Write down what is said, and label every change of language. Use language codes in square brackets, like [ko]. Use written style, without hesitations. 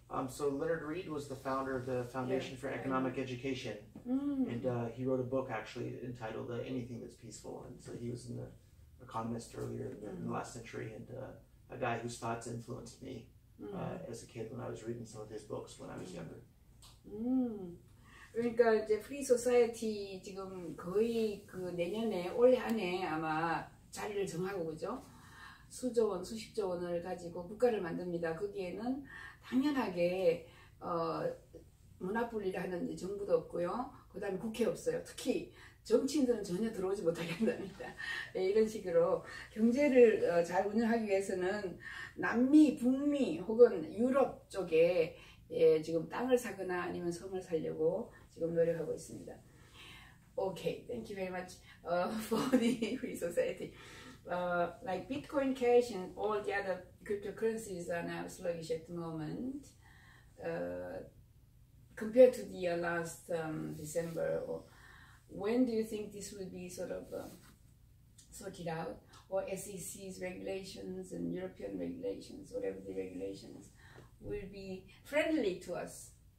[en] So Leonard Reed was the founder of the Foundation for Economic Education, and he wrote a book actually entitled "Anything That's Peaceful." And so he was an economist earlier in the last century, and a guy whose thoughts influenced me as a kid when I was reading some of his books when I was younger. [ko] 그러니까 이제 프리 소사이어티 지금 거의 그 내년에 올해 안에 아마 자리를 정하고 그죠? 수조 원, 수십조 원을 가지고 국가를 만듭니다. 거기에는 당연하게 문화분리를 하는 정부도 없고요. 그 다음에 국회 없어요. 특히 정치인들은 전혀 들어오지 못하게 한답니다. 네, 이런 식으로 경제를 잘 운영하기 위해서는 남미, 북미 혹은 유럽 쪽에 지금 땅을 사거나 아니면 섬을 살려고 지금 노력하고 있습니다. [en] Okay, thank you very much for the Free Society. Like Bitcoin Cash and all the other cryptocurrencies are now sluggish at the moment. Compared to the last December, or when do you think this will be sort of sorted out, or SEC's regulations and European regulations, whatever the regulations, will be friendly to us?